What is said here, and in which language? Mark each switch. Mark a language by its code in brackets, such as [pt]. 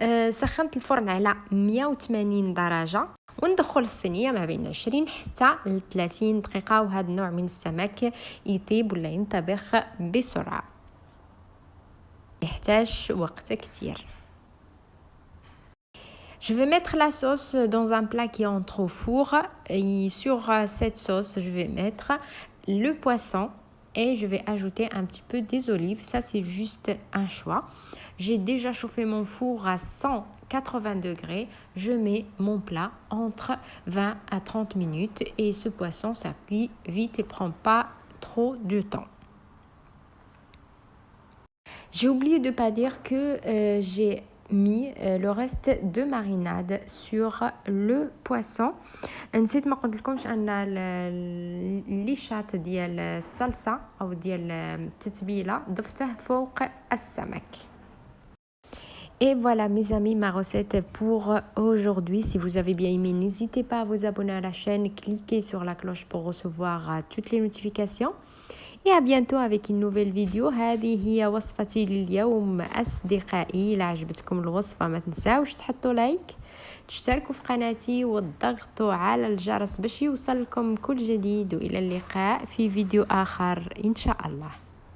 [ar] سخنت الفرن على 180 درجه، وندخل الصينيه ما بين 20 حتى ل 30 دقيقه، وهذا النوع من السمك يطيب ولا ينطبخ بسرعه، يحتاج وقت كتير. [fr] Je vais mettre la sauce dans un plat qui entre au four, et sur cette sauce je vais mettre le poisson et je vais ajouter un petit peu des olives. Ça c'est juste un choix. J'ai déjà chauffé mon four à 180 degrés. Je mets mon plat entre 20 à 30 minutes et ce poisson ça cuit vite, il prend pas trop de temps. J'ai oublié de pas dire que j'ai mis le reste de marinade sur le poisson. [ar] نسيت ما قلت لكمش ان الليشات ديال الصلصه او ديال التتبيله ضفته فوق السمك. [fr] Et voilà mes amis, ma recette pour aujourd'hui. Si vous avez bien aimé, n'hésitez pas à vous abonner à la chaîne, cliquez sur la cloche pour recevoir toutes les notifications. Et à bientôt avec une nouvelle vidéo. [ar] هذه هي وصفتي لليوم أصدقائي. إذا عجبتكم الوصفة ما تنساوش تحطوا لايك، تشتركوا في قناتي وتضغطوا على الجرس باش يوصلكم كل جديد. وإلى اللقاء في فيديو آخر إن شاء الله.